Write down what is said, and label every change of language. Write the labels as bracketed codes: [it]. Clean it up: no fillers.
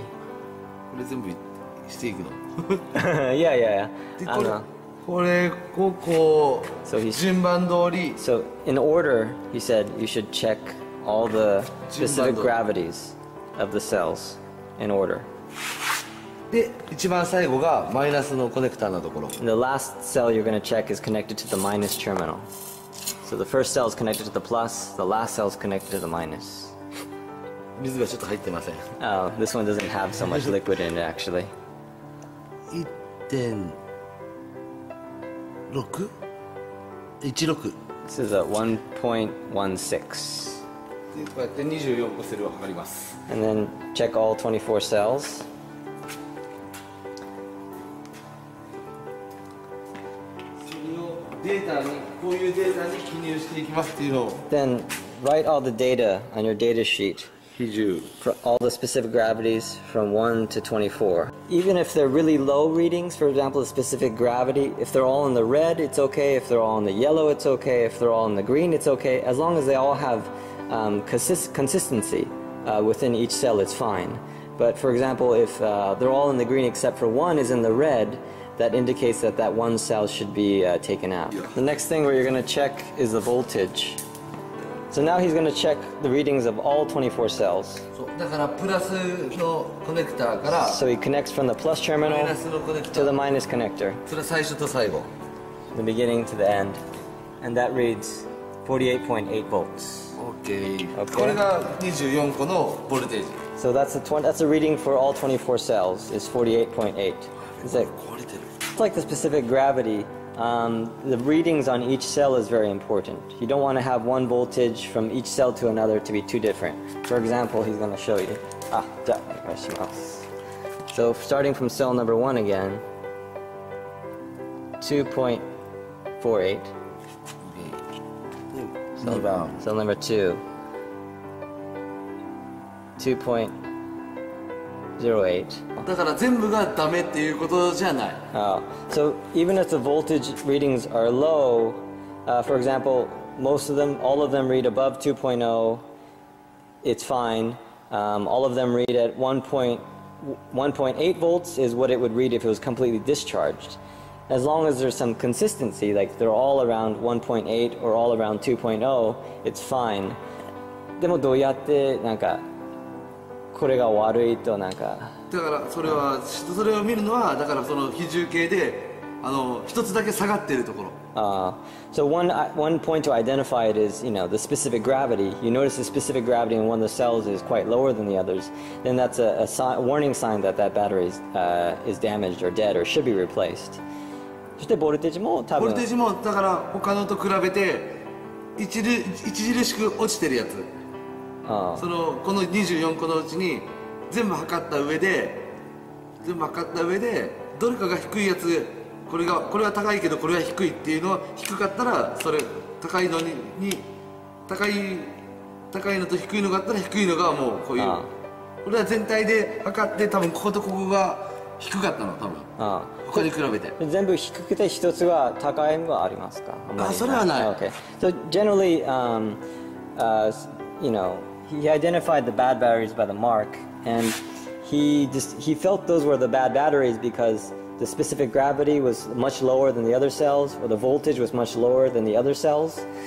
[ja] これ全部していくの [en] yeah. [ja] でこれここ [en] So he's [ja] 順番通り [en] So in order, he said you should check all the specific gravities of the cells in order. [ja] で一番最後がマイナスのコネクターのところ。 [en] And the last cell you're going to check is connected to the minus terminal. So the first cell is connected to the plus, the last cell is connected to the minus. [ja] 水がちょっと入ってません。 [en] Oh, this one doesn't have so much liquid in it actually. 1.6? 16 This is a 1.16. [ja] でこうやって24個セルを測ります。 [en] And then check all 24 cells. [ja] それをデータにこういうデータに記入していきますっていうのを [en] Then write all the data on your data sheet [ja] 比重 [en] for all the specific gravities from 1 to 24. Even if they're really low readings, for example, the specific gravity, if they're all in the red, it's okay. If they're all in the yellow, it's okay. If they're all in the green, it's okay. As long as they all have consistency within each cell, it's fine. But for example, if they're all in the green except for one is in the red, that indicates that that one cell should be taken out. The next thing where you're going to check is the voltage. So now he's going to check the readings of all 24 cells. [ja] だからプラスのコネクターから [en] So he connects from the plus マ terminal [ja] イナスのコネクタ [en] to the ー minus connector, [ja] それは最初と最後 [en] the beginning to the end. And that reads 48.8 volts. OK、 OK [ja] これが24個のボルテージ [en] So that's the reading for all 24 cells is 48.8. It's like, [ja] 壊れてる [en] it's like the specific gravity. The readings on each cell is very important. You don't want to have one voltage from each cell to another to be too different. For example, he's going to show you. So starting from cell number 1 again, 2.48. [ja] 2番 [en] Cell number 2, 2.08. [ja] だから全部がダメっていうことじゃない [en] So even if the voltage readings are low, for example, all of them read above 2.0, it's fine. All of them read at 1.8 volts is what it would read if it was completely discharged. As long as there's some consistency, like they're all around 1.8 or all around 2.0, it's fine. [ja] でもどうやってなんかこれが悪いとなんかだからそれを見るのはだからその比重計で一つだけ下がっているところ [en] So one point to identify it is, the specific gravity. You notice the specific gravity in one of the cells is quite lower than the others. Then that's a warning sign that battery is damaged or dead or should be replaced. [ja] そしてボルテージも多分ボルテージもだから他のと比べて著しく落ちてるやつこの24個のうちに全部測った上でどれかが低いやつこれは高いけどこれは低いっていうのは低かったらそれ高いのと低いのがあったら低いのがもうこういうこれは全体で測って多分こことここが低かったの多分他に比べて全部低くて一つは高いのがありますかそれはない [en] Okay. So generally, he identified the bad batteries by the mark, and he felt those were the bad batteries because the specific gravity was much lower than the other cells, or the voltage was much lower than the other cells.